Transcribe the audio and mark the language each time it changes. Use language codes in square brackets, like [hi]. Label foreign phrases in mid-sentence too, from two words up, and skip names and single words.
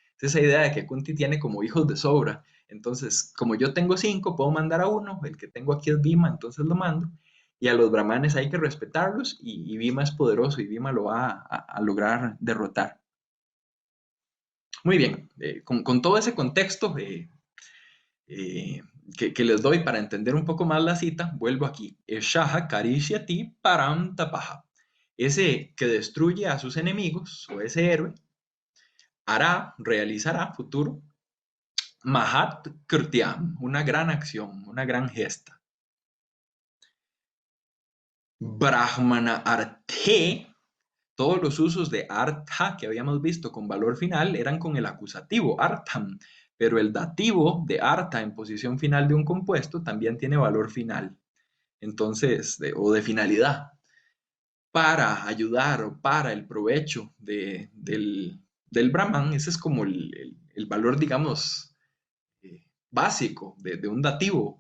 [es] Es esa idea de que Kunti tiene como hijos de sobra. Entonces, como yo tengo 5, puedo mandar a uno, el que tengo aquí es Bhima, entonces lo mando. Y a los brahmanes hay que respetarlos y Bhima es poderoso y Bhima lo va a lograr derrotar. Muy bien, con todo ese contexto eh, que les doy para entender un poco más la cita, vuelvo aquí. [sa] सः करिष्यति परम् तपः. [es] Ese que destruye a sus enemigos, o ese héroe, hará, realizará, futuro, [sa] महत् कृत्यम्, [es] una gran acción, una gran gesta. [sa] ब्राह्मण अर्थे, [es] todos los usos de Artha que habíamos visto con valor final eran con el acusativo, Artham, pero el dativo de Artha en posición final de un compuesto también tiene valor final, entonces, o de finalidad, para ayudar o para el provecho del Brahman, ese es como el valor, digamos, básico de un dativo.